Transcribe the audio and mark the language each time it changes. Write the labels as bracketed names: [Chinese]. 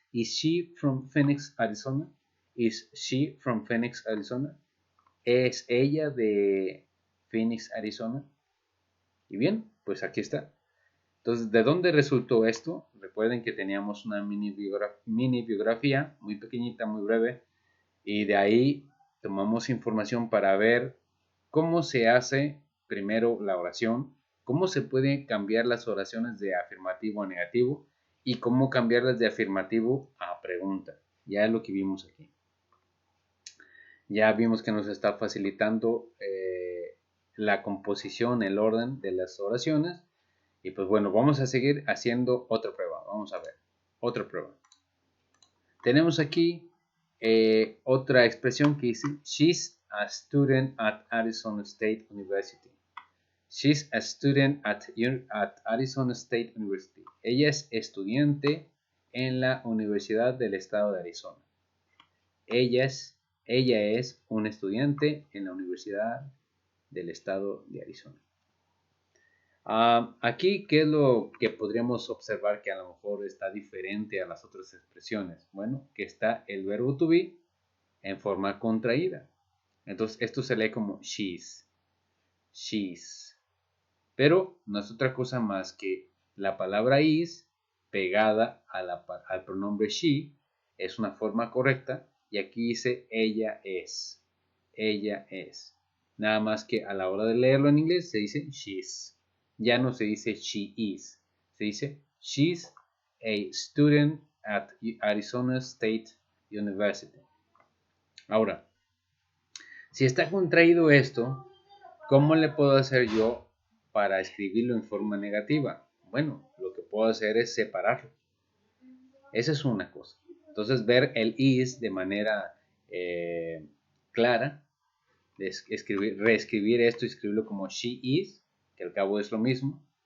[English] Is she from Phoenix, Arizona? Is she from Phoenix, Arizona? [Spanish] ¿Es ella de Phoenix, Arizona? Y bien, pues aquí está. Entonces, ¿de dónde resultó esto? Recuerden que teníamos una mini biografía muy pequeñita, muy breve, y de ahí tomamos información para ver cómo se hace primero la oración, cómo se pueden cambiar las oraciones de afirmativo a negativo y cómo cambiarlas de afirmativo a pregunta. Ya es lo que vimos aquí. Ya vimos que nos está facilitando la composición, el orden de las oraciones. Y pues bueno, vamos a seguir haciendo otra prueba. Vamos a ver, otra prueba. Tenemos aquí otra expresión que dice, [English] she's a student at Arizona State University. She's a student at Arizona State University. [Spanish] Ella es estudiante en la Universidad del Estado de Arizona. Ella es un estudiante en la Universidad del Estado de Arizona. Aquí, ¿qué es lo que podríamos observar que a lo mejor está diferente a las otras expresiones? Bueno, que está el verbo to be en forma contraída. Entonces, esto se lee como she's. She's. Pero no es otra cosa más que la palabra is pegada al pronombre she. Es una forma correcta. Y aquí dice ella es. Ella es. Nada más que a la hora de leerlo en inglés se dice she's. Ya no se dice [English] she is. [Spanish] Se dice [English] she's a student at Arizona State University. [Spanish] Ahora, si está contraído esto, ¿cómo le puedo hacer yo para escribirlo en forma negativa? Bueno, lo que puedo hacer es separarlo. Esa es una cosa. Entonces, ver el is de manera clara, reescribir esto y escribirlo como [English] she is, [Spanish] que al cabo es lo mismo.